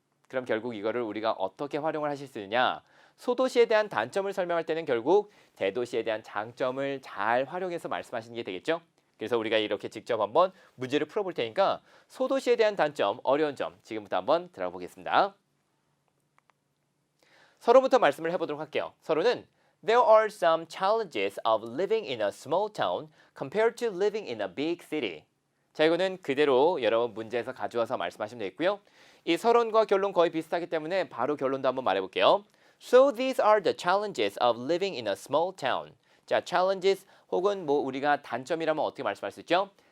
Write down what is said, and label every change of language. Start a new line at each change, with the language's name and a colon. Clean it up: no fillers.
Korean: 그럼 결국 이거를 우리가 어떻게 활용을 하실 수 있느냐? 소도시에 대한 단점을 설명할 때는 결국 대도시에 대한 장점을 잘 활용해서 말씀하시는 게 되겠죠? 그래서 우리가 이렇게 직접 한번 문제를 풀어볼 테니까 소도시에 대한 단점, 어려운 점 지금부터 한번 들어보겠습니다. 서로부터 말씀을 해보도록 할게요. 서로는
English: There are some challenges of living in a small town compared to living in a big city.
Korean: 자, 이거는 그대로 여러분 문제에서 가져와서 말씀하시면 되겠고요. 이 서론과 결론 거의 비슷하기 때문에 바로 결론도 한번 말해볼게요.
English: So these are the challenges of living in a small town.
Korean: 자, challenges 혹은 뭐 우리가 단점이라면 어떻게 말씀할 수 있죠?